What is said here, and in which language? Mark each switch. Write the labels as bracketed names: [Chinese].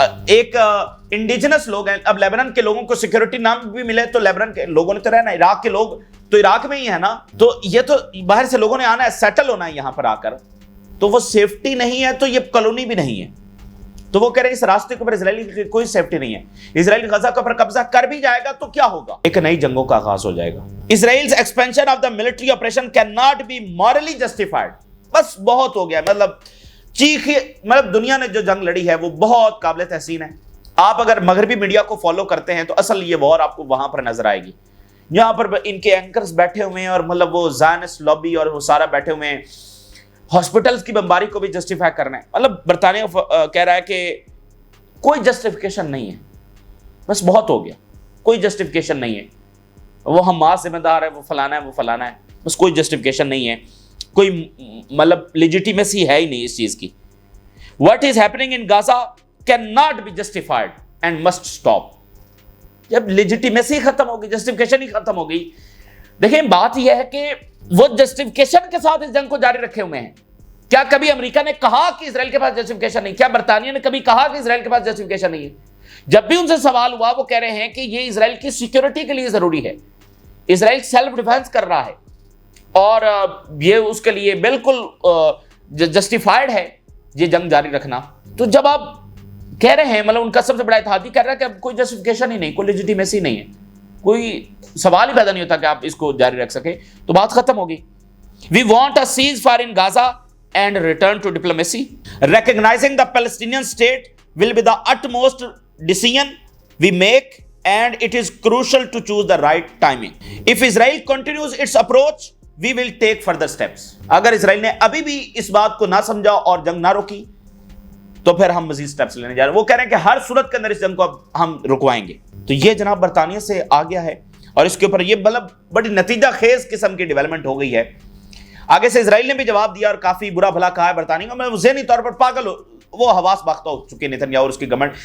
[Urdu] एक इंडिजिनस लोग हैं, अब लेबनान के लोगों को सिक्योरिटी नाम भी मिले तो लेबनान के लोगों ने तो रहना, इराक के लोग तो इराक में ही है ना, तो ये तो बाहर से लोगों ने आना है, सेटल होना है यहां पर आकर। تو وہ سیفٹی نہیں ہے تو یہ کالونی بھی نہیں ہے. تو وہ کہہ رہے ہیں اس راستے کے اوپر اسرائیل کی کوئی سیفٹی نہیں ہے. اسرائیل غزہ کے اوپر قبضہ کر بھی جائے گا تو کیا ہوگا؟ ایک نئی جنگوں کا آغاز ہو جائے گا. [English] Israel's expansion of the military operation cannot be morally justified. [Urdu] بس بہت ہو گیا. مطلب دنیا نے جو جنگ لڑی ہے وہ بہت قابل تحسین ہے. آپ اگر مغربی میڈیا کو فالو کرتے ہیں تو اصل یہ وار آپ کو وہاں پر نظر آئے گی. یہاں پر ان کے اینکرز بیٹھے ہوئے ہیں اور مطلب وہ زائنسٹ لابی اور وہ سارا بیٹھے ہوئے ہیں. ہاسپٹلز کی بمباری کو بھی جسٹیفائی کرنا ہے. مطلب برطانیہ کہہ رہا ہے کہ کوئی جسٹیفیکیشن نہیں ہے. بس بہت ہو گیا. کوئی جسٹیفیکیشن نہیں ہے. وہ حماس ذمہ دار ہے, وہ فلانا ہے, وہ فلانا ہے. بس کوئی جسٹیفیکیشن نہیں ہے. کوئی مطلب لیجیٹیمیسی ہے ہی نہیں اس چیز کی. [English] What is happening in Gaza cannot be justified and must stop. [Urdu] جب لیجیٹیمیسی ختم ہوگی, جسٹیفیکیشن ہی ختم ہوگی. دیکھیں بات یہ ہے کہ وہ جسٹیفیکیشن کے ساتھ اس جنگ کو جاری رکھے ہوئے ہیں. کیا کبھی امریکہ نے کہا کہ اسرائیل کے پاس جسٹیفیکیشن نہیں؟ کیا برطانیہ نے کبھی کہا کہ اسرائیل کے پاس جسٹیفیکیشن نہیں ہے؟ جب بھی ان سے سوال ہوا وہ کہہ رہے ہیں کہ یہ اسرائیل کی سیکیورٹی کے لیے ضروری ہے. اسرائیل سیلف ڈیفenس کر رہا ہے اور یہ اس کے لیے بالکل جسٹیفائڈ ہے یہ جنگ جاری رکھنا. تو جب آپ کہہ رہے ہیں, مطلب ان کا سب سے بڑا اتحادی کہہ رہا ہے کہ اب کوئی جسٹیفیکیشن ہی نہیں, کوئی لیجیٹیمیسی نہیں ہے, کوئی سوال ہی پیدا نہیں ہوتا کہ آپ اس کو جاری رکھ سکیں, تو بات ختم ہوگی. [English] We want a ceasefire in Gaza and return to diplomacy. Recognizing the Palestinian state will be the utmost decision we make and it is crucial to choose the right timing. If Israel continues its approach, we will take further steps. [Urdu] اگر اسرائیل نے ابھی بھی اس بات کو نہ سمجھا اور جنگ نہ روکی تو پھر ہم مزید سٹیپس لینے جا رہے ہیں. وہ کہہ رہے ہیں کہ ہر صورت کے اندر اس جنگ کو اب ہم رکوائیں گے. تو یہ جناب برطانیہ سے آ گیا ہے اور اس کے اوپر یہ مطلب بڑی نتیجہ خیز قسم کی ڈیولپمنٹ ہو گئی ہے. آگے سے اسرائیل نے بھی جواب دیا اور کافی برا بھلا کہا ہے برطانیہ کو. میں ذہنی طور پر پاگل وہ حواس باختہ ہو چکے نیتنیاہو اور اس کی گورنمنٹ.